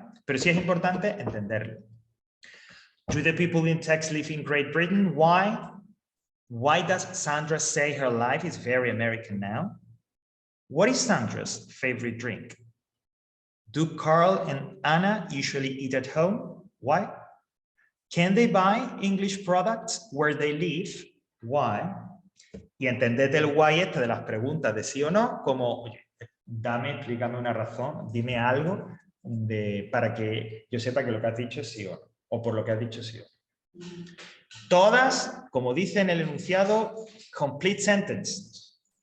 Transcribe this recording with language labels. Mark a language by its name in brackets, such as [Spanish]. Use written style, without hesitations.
[Spanish] Pero sí es importante entenderlo. [English] Do the people in text live in Great Britain? Why? Why does Sandra say her life is very American now? What is Sandra's favorite drink? Do Carl and Anna usually eat at home? Why? Can they buy English products where they live? Why? [Spanish] Y entendete el why este de las preguntas de sí o no, como, oye, explícame una razón, dime algo para que yo sepa que lo que has dicho es sí o no, o por lo que has dicho sí o no. Todas, como dice en el enunciado, [English] complete sentence.